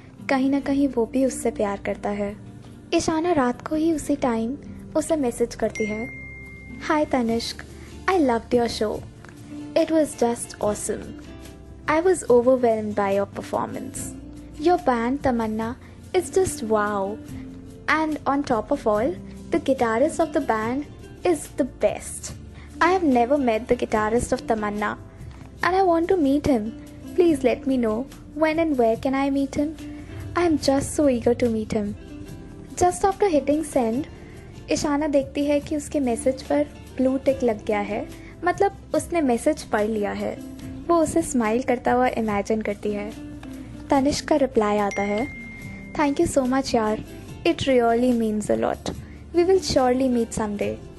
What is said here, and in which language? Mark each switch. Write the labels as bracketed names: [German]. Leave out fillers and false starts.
[Hindi] कहीं ना कहीं वो भी उससे प्यार करता है। ईशाना रात को ही उसी टाइम उसे मैसेज करती है, [English] Hi Tanishq, I loved your show, it was just awesome, I was overwhelmed by your performance, your band Tamanna is just wow, and on top of all the guitarist of the band is the best. I have never met the guitarist of Tamanna and I want to meet him. Please let me know when and where can I meet him. I am just so eager to meet him. Just after hitting send, [Hindi] Ishana देखती है कि उसके message पर blue tick लग गया है, मतलब उसने मैसेज पढ़ लिया है। वो उसे स्माइल करता हुआ इमेजिन करती है। तनिष्क का रिप्लाई आता है, [English] Thank you so much यार, it really means a lot, we will surely meet someday.